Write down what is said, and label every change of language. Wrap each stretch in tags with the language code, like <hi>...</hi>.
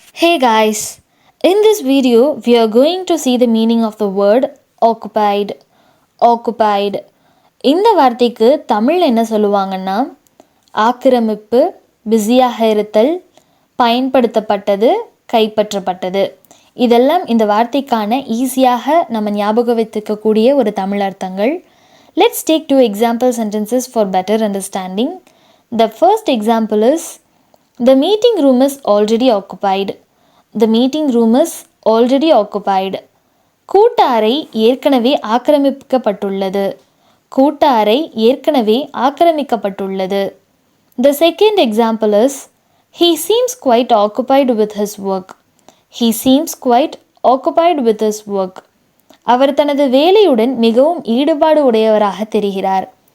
<en>Hey guys, in this video we are going to see the meaning of the word occupied. Occupied.</en> <ta>இந்த வார்த்தைக்கு தமிழ் என்ன சொல்லுவாங்கன்னா ஆக்கிரமிப்பு, பிஸியாக இருத்தல், பயன்படுத்தப்பட்டது, கைப்பற்றப்பட்டது. இதெல்லாம் இந்த வார்த்தைக்கான ஈஸியாக நம்ம ஞாபகம் வைத்துக்கக்கூடிய ஒரு தமிழ் அர்த்தங்கள்.</ta> <en>Let's take 2 example sentences for better understanding. The first example is The meeting room is already occupied. The meeting room is already occupied.</en> <ta>கூட்ட அறை ஏற்கனவே ஆக்கிரமிக்கப்பட்டுள்ளது. கூட்ட அறை ஏற்கனவே ஆக்கிரமிக்கப்பட்டுள்ளது.</ta> <en>The second example is He seems quite occupied with his work. He seems quite occupied with his work.</en> <ta>அவர் தனது வேலையுடன் மிகவும் ஈடுபாடு உடையவராக தெரிகிறார்.</ta>